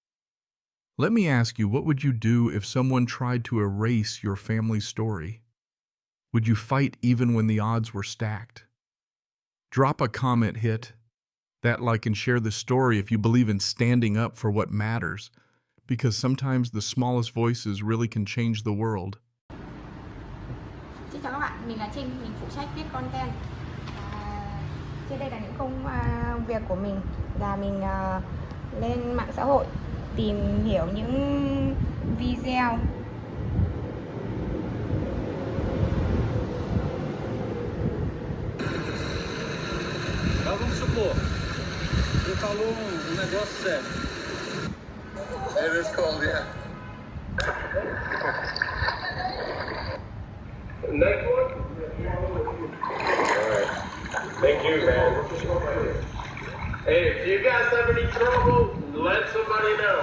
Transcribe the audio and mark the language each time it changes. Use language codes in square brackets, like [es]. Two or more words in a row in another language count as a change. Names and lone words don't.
[en] Let me ask you, what would you do if someone tried to erase your family story? Would you fight even when the odds were stacked? Drop a comment, hit that like and share the story if you believe in standing up for what matters, because sometimes the smallest voices really can change the world. [vi] Xin chào các bạn, mình là Trinh, mình phụ trách viết content. Trên đây là những công việc của mình, là mình lên mạng xã hội tìm hiểu những video [pt] Vamos supor, você falou negócio sério. [en] It is cold, yeah. Next one? Alright. Thank you, man. Hey, if you guys have any trouble, let somebody know.